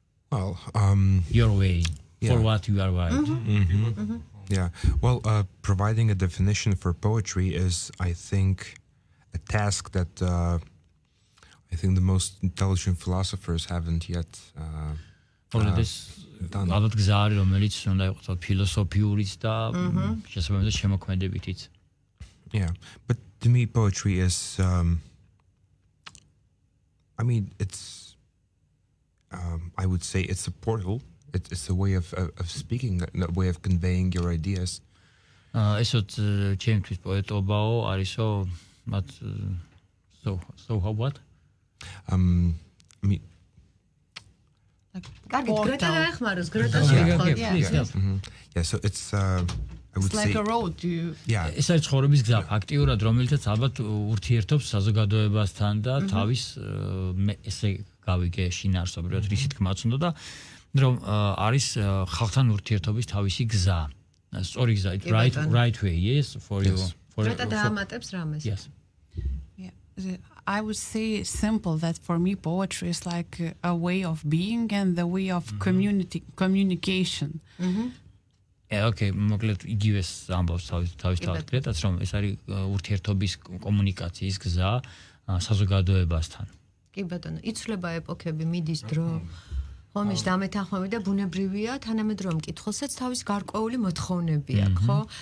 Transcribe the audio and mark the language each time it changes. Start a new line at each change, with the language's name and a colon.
English: Well, your way for what you are writing. Yeah. Well, providing a definition for poetry is, I think, a task that I think the most intelligent philosophers haven't yet. This done.
Georgian: ალბათ გზა არის, რომელიც უნდა იყოს ფილოსოფიურიც და შესაბამისად შემოქმედებითიც.
English: Yeah, but to me, poetry is, I mean, it's, I would say it's a portal. It's a way of speaking, a way of conveying your ideas.
Georgian: ესოთ ჩემთვის პოეტობაო არისო,
English: but so how what? I mean,
Georgian: კარგი, გრეტა დაეხმაროს, გრეტა შეეხმაროს.
English: Yeah, so it's, I would It's like say, a road. yeah,
Georgian: ეს არის ცხოვრების გზა ფაქტიურად, რომელიცაც ალბათ ურთიერთობს საზოგადოებასთან და თავის ესე გავიგე შინაარსობრივად რისი თქმაც უნდა და რომ არის ხალხთან ურთიერთობის თავისი გზა. სწორი გზა,
English: right way, yes, for you.
Georgian: გრეტა დაამატებს რამეს.
English: Yes. Yeah. I would say simple that for me poetry is like a way of being and the way of communication.
Georgian: Okay, მოკლედ იგივეს ამბობს თავის გრეტაც რომ ეს არის ურთიერთობის კომუნიკაციის გზა საზოგადოებასთან. კი ბატონო, იცვლება ეპოქები, მიდის დრო. ხომ ის დამეთანხმები და ბუნებრივია, თანამედროვე მკითხველსაც თავის გარკვეული მოთხოვნები აქვს, ხო?